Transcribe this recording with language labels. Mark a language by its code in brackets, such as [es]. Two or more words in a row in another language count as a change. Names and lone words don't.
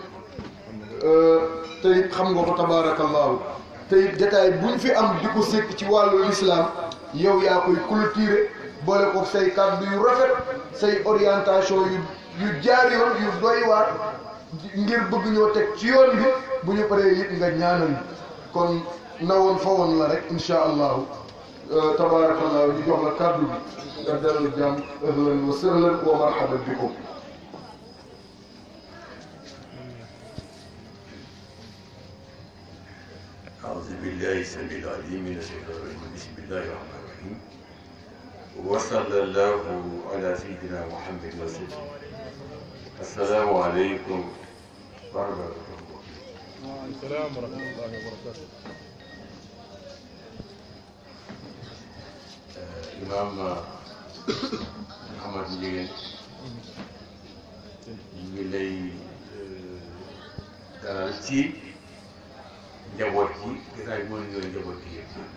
[wo] tey xam nga ko tabaarakallaahu tey détail buñ fi am di ko sekk ci wàllu islam yow yaa koy clôturer boole ko say kàddu yu rafet say orientation yu jaar yoon yu doy waar ngir bëgg ñoo teg ci yoon bi bu ñu paree it nga ñaanal kon nawoon fa woon la rek [ar] إن شاء الله تبارك الله [wo] ñu jox la kàddu bi nga dalal jàmm [ar] أهلا وسهلا ومرحبا بكم أعوذ بالله السميع العليم من الشيطان الرجيم بسم الله الرحمن الرحيم وصلى الله على سيدنا محمد وسلم السلام عليكم ورحمة الله السلام ورحمة الله وبركاته. [wo] Imam Mouhamed Ndiéguène ñu ngi lay dalal ci njaboot yi gisaay mën ñooy njaboot yi yëpp